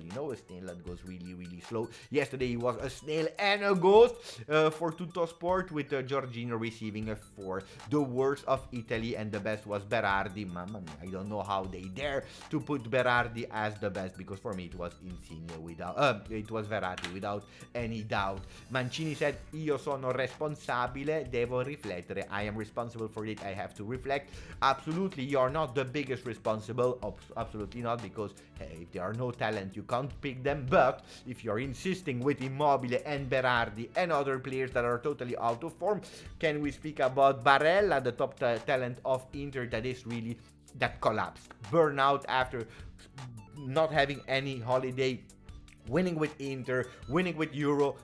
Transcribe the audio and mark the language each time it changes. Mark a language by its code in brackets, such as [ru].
[en] You know, a snail that goes really slow. Yesterday he was a snail and a ghost for Tuttosport, with Jorginho receiving a 4. The worst of Italy, and the best was Berardi. Mamma mia, I don't know how they dare to put Berardi as the best, because for me it was Insigne it was Verratti without any doubt. Mancini said, [it] io sono responsabile, devo riflettere. [en] I am responsible for it, I have to reflect. Absolutely, you're not the biggest responsible. Absolutely not, because hey, if there are no talent, you can't pick them. But if you're insisting with Immobile and Berardi and other players that are totally out of form, can we speak about Barella, the top talent of Inter, that collapsed, burnout after not having any holiday, winning with Inter, winning with Euro.